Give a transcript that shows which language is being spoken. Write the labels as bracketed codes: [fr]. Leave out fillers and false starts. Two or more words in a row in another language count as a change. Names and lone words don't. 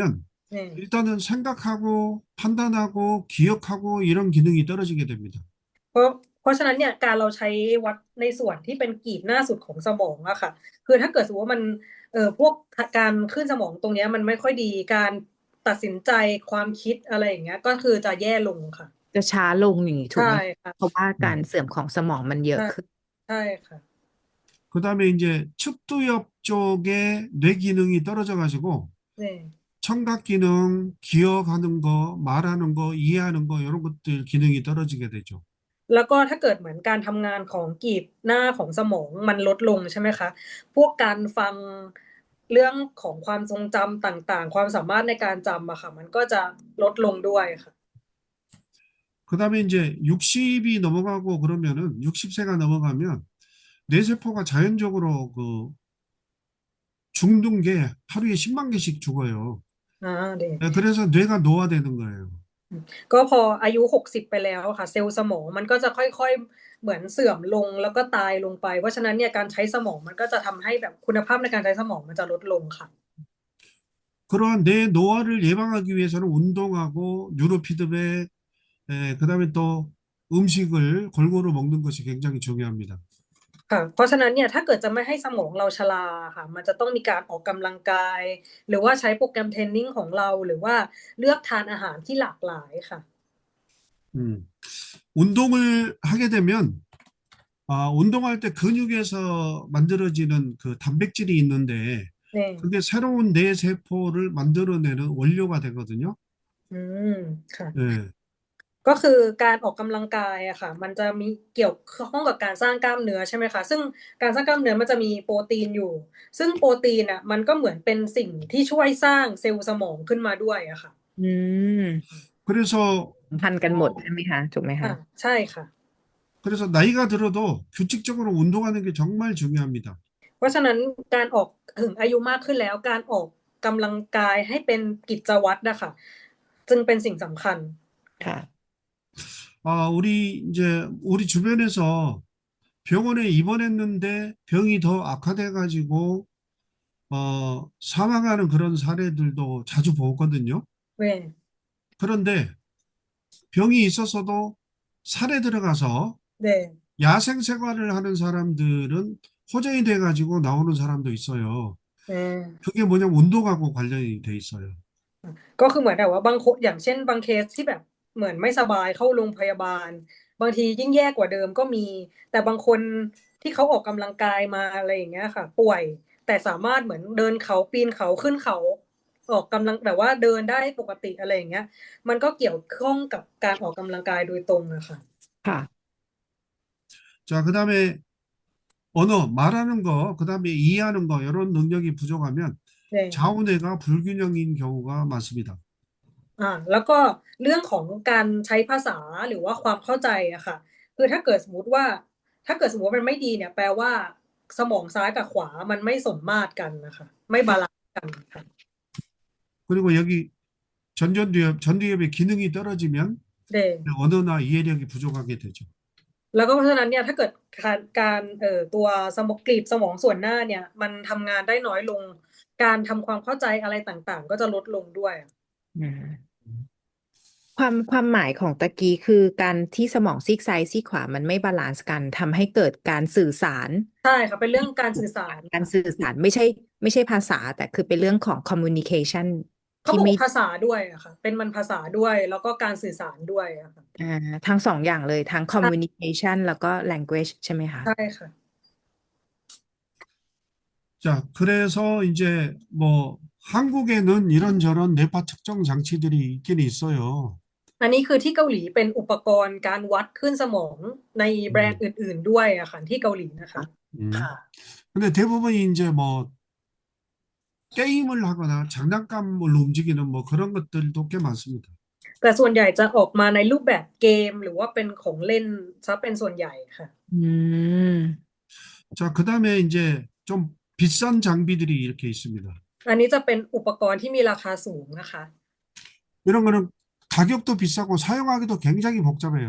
[th] เนี่ย [ko] 일단은 생각하고 판단하고 기억하고 이런 기능이 떨어지게 됩니다. [th] เพราะฉะนั้นเนี่ยการเราใช้วัดในส่วนที่เป็นกีบหน้าสุดของสมองอะค่ะ คือถ้าเกิดสมมติว่ามันพวกการขึ้นสมองตรงเนี้ยมันไม่ค่อยดีการตัดสินใจความคิดอะไรอย่างเงี้ยก็คือจะแย่ลงค่ะ จะช้าลงอย่างนี้ถูก ใช่ ไหม ค่ะ เพราะว่าการเสื่อมของสมองมันเยอะขึ้น ใช่ค่ะ [ko] 그다음에 이제 측두엽 쪽에 뇌기능이 떨어져가지고 [th] เนี่ย [ko] 청각 기능, 기억하는 거, 말하는 거, 이해하는 거 이런 것들 기능이 떨어지게 되죠. [th] แล้วก็ถ้าเกิดเหมือนการทำงานของกีบหน้าของสมองมันลดลงใช่ไหมคะพวกการฟังเรื่องของความทรงจำต่างๆความสามารถในการจำอะค่ะมันก็จะลดลงด้วยค่ะ [ko] 그다음에 이제 60이 넘어가고 그러면은 60세가 넘어가면 뇌세포가 자연적으로 그 죽는 게 하루에 10만 개씩 죽어요. [th] เด็ก [ko] 그래서 뇌가 노화되는 거예요. [th] ก็พออายุ60ไปแล้วค่ะเซลล์สมองมันก็จะค่อยๆเหมือนเสื่อมลงแล้วก็ตายลงไปเพราะฉะนั้นเนี่ยการใช้สมองมันก็จะทำให้แบบคุณภาพในการใช้สมองมันจะลดลงค่ะ [ko] 그러한 뇌 노화를 예방하기 위해서는 운동하고 뉴로피드백, 그다음에 또 음식을 골고루 먹는 것이 굉장히 중요합니다. [th] ค่ะเพราะฉะนั้นเนี่ยถ้าเกิดจะไม่ให้สมองเราชราค่ะมันจะต้องมีการออกกำลังกายหรือว่าใช้โปรแกรมเทรนนิ่งของเราหรือว่าเลือกทานอาหารที่หลากหลายค่ะ [ko] 운동을 하게 되면 운동할 때 근육에서 만들어지는 그 단백질이 있는데 [th] เนี่ย [ko] 그게 새로운 뇌 세포를 만들어내는 원료가 되거든요. [th] อืมค่ะ [ko] 예. [th] ก็คือการออกกำลังกายอะค่ะมันจะมีเกี่ยวข้องกับการสร้างกล้ามเนื้อใช่ไหมคะซึ่งการสร้างกล้ามเนื้อมันจะมีโปรตีนอยู่ซึ่งโปรตีนอะมันก็เหมือนเป็นสิ่งที่ช่วยสร้างเซลล์สมองขึ้นมาด้วยอะค่ะ อืม [ko] 그래서 [th] สัมพันธ์กันหมด 어, ใช่ไหมคะถูกไหมคะ ใช่ค่ะ [ko] 그래서 나이가 들어도 규칙적으로 운동하는 게 정말 중요합니다. [th] เพราะฉะนั้นการออกถึงอายุมากขึ้นแล้วการออกกำลังกายให้เป็นกิจวัตรนะคะจึงเป็นสิ่งสำคัญ ค่ะ [ko] 우리 주변에서 병원에 입원했는데 병이 더 악화돼 가지고 사망하는 그런 사례들도 자주 보거든요. [th] เว้ย [ko] 그런데 병이 있었어도 산에 들어가서 [th] เด้ [ko] 야생 생활을 하는 사람들은 호전이 돼 가지고 나오는 사람도 있어요. [th] เออ [ko] 그게 뭐냐면 운동하고 관련이 돼 있어요. [th] ก็คือเหมือนแบบว่าบางคนอย่างเช่นบางเคสที่แบบเหมือนไม่สบายเข้าโรงพยาบาลบางทียิ่งแย่กว่าเดิมก็มีแต่บางคนที่เขาออกกำลังกายมาอะไรอย่างเงี้ยค่ะป่วยแต่สามารถเหมือนเดินเขาปีนเขาขึ้นเขาออกกำลังแบบว่าเดินได้ปกติอะไรอย่างเงี้ยมันก็เกี่ยวข้องกับการออกกำลังกายโดยตรงอะค่ะ ค่ะ [ko] 자, 그다음에 언어, 말하는 거, 그다음에 이해하는 거 이런 능력이 부족하면 [th] เนี่ย [ko] 좌우뇌가 불균형인 경우가 많습니다. [th] แล้วก็เรื่องของการใช้ภาษาหรือว่าความเข้าใจอะค่ะคือถ้าเกิดสมมติว่ามันไม่ดีเนี่ยแปลว่าสมองซ้ายกับขวามันไม่สมมาตรกันนะคะไม่บาลานซ์กันค่ะ [ko] 그리고 여기 전두엽의 기능이 떨어지면 [th] เด [ko] 언어나 이해력이 부족하게 되죠. [th] แล้วก็เพราะฉะนั้นเนี่ยถ้าเกิดการตัวสมองกลีบสมองส่วนหน้าเนี่ยมันทำงานได้น้อยลงการทำความเข้าใจอะไรต่างๆ ก็จะลดลงด้วย อืม ความหมายของตะกี้คือการที่สมองซีกซ้ายซีกขวามันไม่บาลานซ์กันทำให้เกิดการสื่อสาร ใช่ค่ะเป็นเรื่องการสื่อสาร การสื่อสารไม่ใช่ภาษาแต่คือเป็นเรื่องของ communication เขา ที่ บอก ไม่ ภาษาด้วยอะค่ะเป็นมันภาษาด้วยแล้วก็การสื่อสารด้วยอะค่ะ ทั้งสองอย่างเลยทั้ง communication แล้วก็ language ใช่ไหมคะ ใช่ค่ะ [ko] 자, 그래서 이제 뭐 한국에는 이런저런 뇌파 측정 장치들이 있긴 있어요. [th] อันนี้คือที่เกาหลีเป็นอุปกรณ์การวัดคลื่นสมองในแบรนด์อื่นๆด้วยอะค่ะที่เกาหลีนะคะ ค่ะ [ko] 근데 대부분이 이제 뭐 게임을 하거나 장난감을 움직이는 뭐 그런 것들도 꽤 많습니다. [th] แต่ส่วนใหญ่จะออกมาในรูปแบบเกมหรือว่าเป็นของเล่นซะเป็นส่วนใหญ่ค่ะ อืม [ko] 자, 그다음에 이제 좀 비싼 장비들이 이렇게 있습니다. [th] อันนี้จะเป็นอุปกรณ์ที่มีราคาสูงนะคะ [ko] 이런 거는 가격도 비싸고 사용하기도 굉장히 복잡해요.